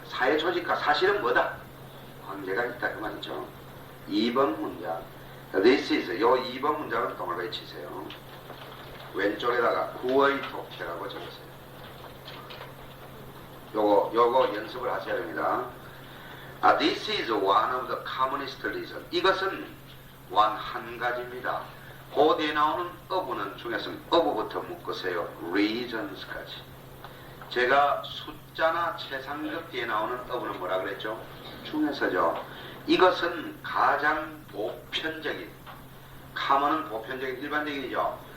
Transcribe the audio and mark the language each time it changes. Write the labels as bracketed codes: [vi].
[ko] 사회 조직과 사실은 뭐다? 관계가 있다 그 말이죠. 2번 문장. [en] This is, [ko] 요 2번 문장을 동그라미 치세요. 왼쪽에다가 구의 독해라고 적으세요. 요거 연습을 하셔야 됩니다. [en] This is one of the commonest reasons. [ko] 이것은 한 가지입니다. 그 뒤에 나오는 of는 중에서 of부터 묶으세요. reasons까지. 제가 숫자나 최상급 뒤에 나오는 of는 뭐라 그랬죠? 중에서죠. 이것은 가장 보편적인, common은 보편적인, 일반적인이죠.